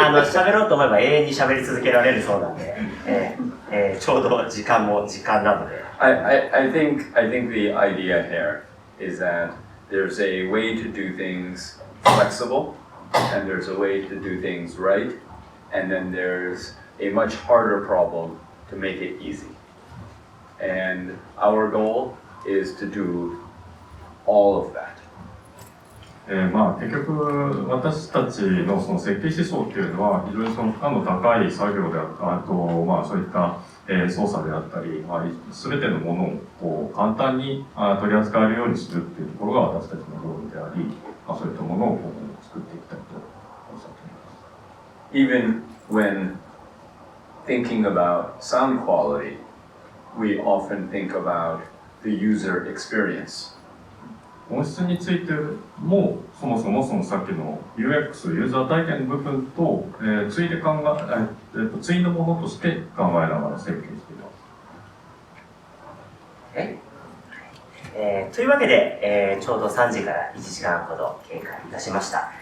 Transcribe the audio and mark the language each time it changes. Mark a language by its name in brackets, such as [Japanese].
[Japanese] 喋ろうと思えば永遠に喋り続けられるそうなんで、ちょうど時間も時間なので。 [English] I think the idea here is that there's a way to do things flexible, and there's a way to do things right, and then there's a much harder problem to make it easy. And our goal is to do all of that. [Japanese] 結局私たちのその設計思想っていうのは非常にその負荷の高い作業であと、そういった操作であったり、全てのものをこう簡単に取り扱えるようにするっていうところが私たちのゴールであり、そういったものを作っていきたいとおっしゃっています。 [English] Even when thinking about sound quality, we often think about the user experience. [Japanese] 音質についてもそもそもそのさっきの UX ユーザー体験の部分と、ついでついのものとして考えながら設計しています。というわけで、ちょうど3時から1時間ほど経過いたしました。